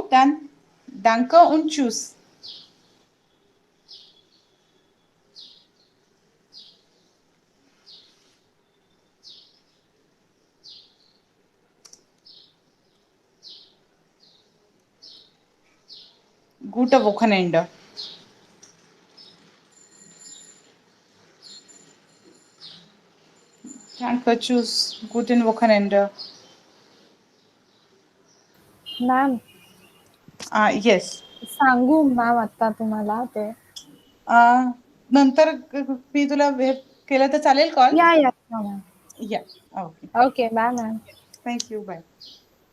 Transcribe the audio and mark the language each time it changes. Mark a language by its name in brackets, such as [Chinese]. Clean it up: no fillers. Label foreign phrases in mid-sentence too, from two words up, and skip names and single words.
[German] Dann danke und tschüss. Gute Wochenende. Danke, tschüss. Guten Wochenende. [English] मॅम Yes. [Marathi] सांगू मॅम आता तुम्हाला ते नंतर मी तुला हे केलं तर चालेल कॉल? [English] Yeah, yeah, no, ma'am. Yeah okay Okay, bye, ma'am. Thank you bye